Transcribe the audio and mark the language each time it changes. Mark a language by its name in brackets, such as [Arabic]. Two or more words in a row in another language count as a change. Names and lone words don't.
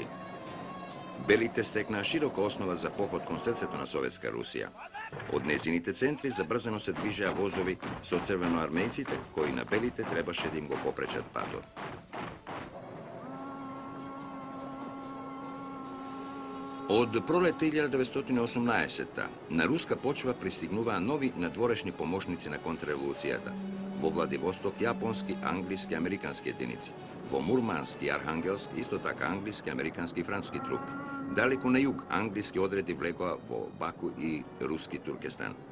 [Macedonian] Белите стекнаа широка основа за поход кон срцето на Советска Русија. Од незините центри забрзано се движеа возови со црвеноармејците, кои на белите требаше да им го попречат патот. Od proleta 1918. na ruska počva pristignuva novi nadvorešnji pomoćnici na kontrrevolucijata. Vo Vladivostok japonski, anglijski, amerikanski jedinici. Vo Murmanski, arhangelski, isto tako anglijski, amerikanski i francuski trup. Daleko na jug anglijski odredi vlegova vo Baku i ruski Turkestan.